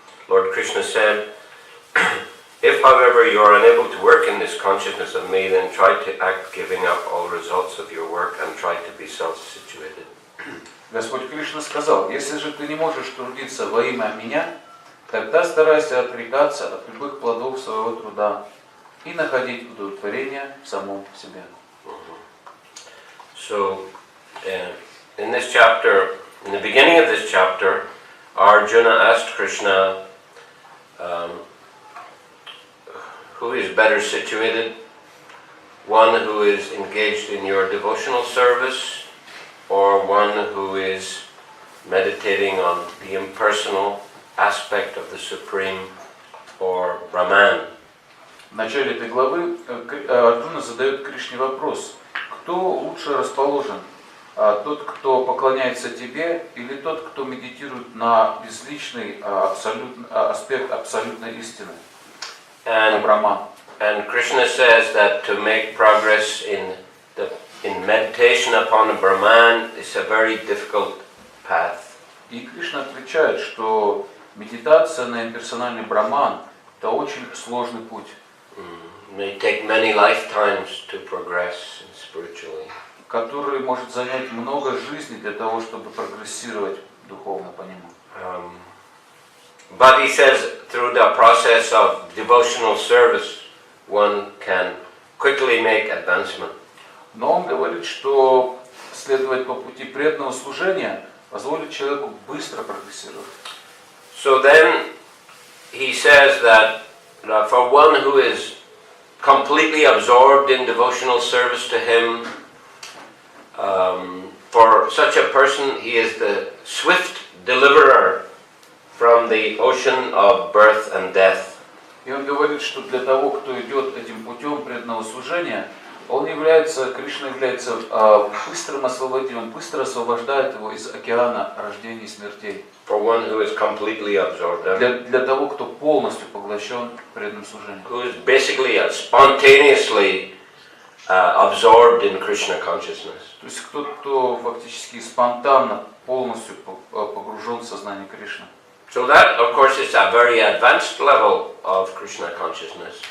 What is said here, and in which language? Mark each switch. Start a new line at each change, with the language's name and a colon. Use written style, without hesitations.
English: Lord Krishna said, if, however, you are unable to work in this consciousness of me, then try to act giving up all results of your work and try to be self-situated.
Russian: Господь Кришна сказал: если же ты не можешь трудиться во имя меня, тогда старайся отрекаться от любых плодов своего труда и находить удовлетворение в самом себе.
English: So, in this chapter, in the beginning of this chapter, Arjuna asked Krishna, who is better situated, one who is engaged in your devotional service, or one who is meditating on the impersonal aspect of the Supreme, or Brahman?
Russian: В начале этой главы Арджуна задает Кришне вопрос: кто лучше расположен? Тот, кто поклоняется тебе, или тот, кто медитирует на безличный аспект абсолютной истины?
English: And Krishna says that to make progress in meditation upon a Brahman is a very difficult path.
Russian: И Кришна отвечает, что медитация на имперсональный Брахман – это очень сложный путь.
English: It may take many lifetimes to progress spiritually.
Russian: Который может занять много жизней для того, чтобы прогрессировать духовно по нему.
English: But he says through the process of devotional service, one can quickly make advancement.
Russian: Но он говорит, что следовать по пути преданного служения позволит человеку быстро прогрессировать.
English: So then he says that for one who is completely absorbed in devotional service to him, for such a person he is the swift deliverer from the ocean of birth and death.
Russian: И он говорит, что для того, кто идет этим путем преданного служения, Кришна является быстрым освободителем, быстро освобождает его из океана рождений и смертей.
English: For one who is completely absorbed,
Russian: Для того, кто полностью поглощен преданным служением.
English: who is basically spontaneously absorbed in Krishna consciousness.
Russian: То есть кто фактически спонтанно полностью погружен в сознание Кришны.
English: So that, of course, is a very advanced level of Krishna consciousness.